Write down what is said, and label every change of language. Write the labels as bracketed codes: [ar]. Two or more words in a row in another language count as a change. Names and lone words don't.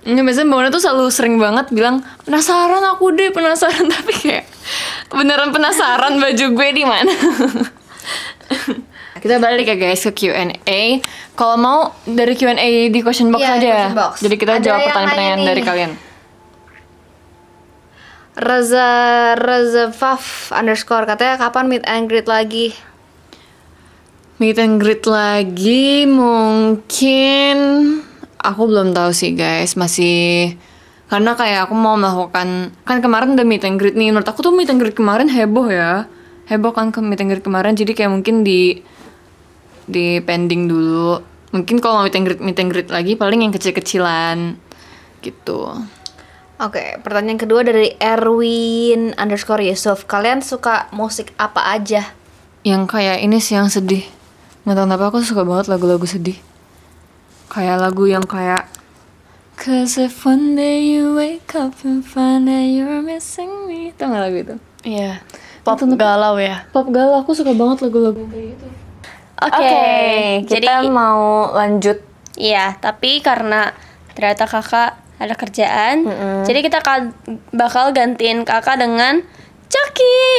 [id] Ini biasanya Mbak Mona tuh selalu sering banget bilang penasaran aku deh, penasaran tapi kayak beneran penasaran baju gue di mana. Kita balik ya guys ke Q&A. Kalau mau dari Q&A di [en] question box [id] Iya, aja. [en] question box. [id] Jadi kita Ada jawab yang pertanyaan-pertanyaan nanya dari nih. kalian. Rezafaf underscore katanya kapan [en] meet and greet [id] lagi? [en] Meet and greet [id] lagi mungkin aku belum tahu sih guys, masih karena kayak aku mau melakukan, kan kemarin udah [en] meet and greet [id] nih, menurut aku tuh [en] meet and greet [id] kemarin heboh ya, heboh kan ke [en] meet and greet [id] kemarin, jadi kayak mungkin di pending dulu, mungkin kalau mau [en] meet and greet [id] lagi paling yang kecil-kecilan gitu. Oke, pertanyaan kedua dari Erwin underscore Yusuf. Kalian suka musik apa aja? Yang kayak ini sih yang sedih, nggak tahu kenapa aku suka banget lagu-lagu sedih, kayak lagu yang kayak [en] Cause if one day you wake up and find that you're missing me. [id] Tau gak lagu itu? Iya. Pop galau ya. Pop galau, aku suka banget lagu-lagu kayak gitu. Oke, Kita jadi mau lanjut. iya, tapi karena ternyata kakak ada kerjaan, jadi kita bakal gantiin kakak dengan Coki.